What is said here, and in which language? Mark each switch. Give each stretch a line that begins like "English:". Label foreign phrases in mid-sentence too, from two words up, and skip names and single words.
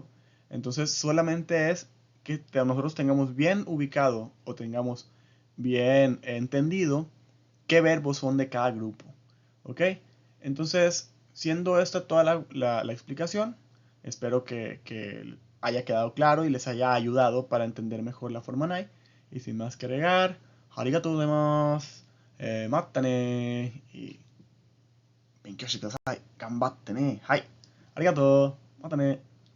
Spanish: Entonces solamente es que nosotros tengamos bien ubicado o tengamos bien entendido qué verbos son de cada grupo. ¿Ok? Entonces, siendo esta toda la explicación, espero que haya quedado claro y les haya ayudado para entender mejor la forma nai. Y sin más que agregar,
Japanese: ありがとうございます、またね, y 勉強してください。頑張ってね。はい。ありがとう。またね。